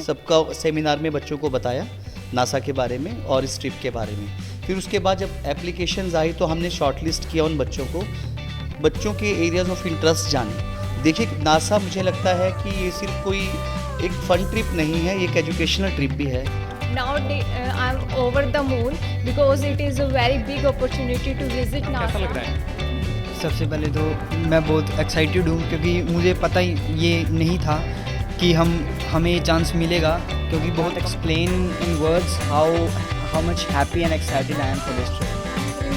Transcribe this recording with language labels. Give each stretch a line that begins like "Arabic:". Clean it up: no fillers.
Hindi: सबका सेमिनार में बच्चों को बताया नासा के बारे में और इस ट्रिप के बारे में। फिर उसके बाद जब एप्लीकेशंस आई तो हमने शॉर्टलिस्ट किया उन बच्चों को, बच्चों के एरियाज ऑफ इंटरेस्ट जाने। देखिए नासा मुझे लगता है कि ये सिर्फ कोई एक फन ट्रिप नहीं है, ये एक एजुकेशनल ट्रिप भी है।
English: I'm over the moon because it is a very big opportunity to visit NASA.
Hindi: कैसा लग रहा है? सबसे पहले तो मैं बहुत एक्साइटेड हूँ क्योंकि मुझे पता ही ये नहीं था कि हमें ये चांस मिलेगा, क्योंकि बहुत
English: Explain in words how much happy and excited I am for this trip.